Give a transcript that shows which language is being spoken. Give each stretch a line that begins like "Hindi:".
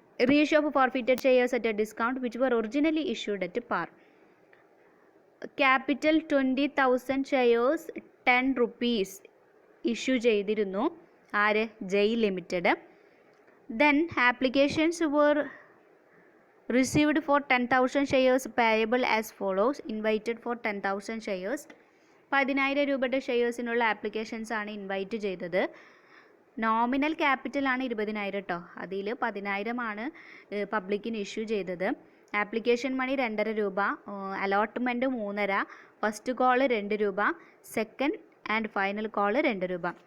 English: Reissue of forfeited shares at a discount which were originally issued at par.
Malayalam: Capital 20,000 shares 10 rupees issue ചെയ്തിരുന്നു. ആര്? ജയ് limited.
English: Then applications were received for 10,000 shares payable as follows. Invited for 10,000 shares.
Malayalam: 10,000 രൂപയുടെ ഷെയർസിനുള്ള applications ആണ് invite ചെയ്തത്. Nominal ക്യാപിറ്റലാണ് 20,000 കേട്ടോ. അതിൽ 10,000 ആണ് പബ്ലിക്കിന് issue ചെയ്തത്. ആപ്ലിക്കേഷൻ മണി 2.5 രൂപ, അലോട്ട്മെൻറ്റ് 3.5, ഫസ്റ്റ് കോള് 2 രൂപ, സെക്കൻഡ് ആൻഡ് ഫൈനൽ കോള് 2 രൂപ.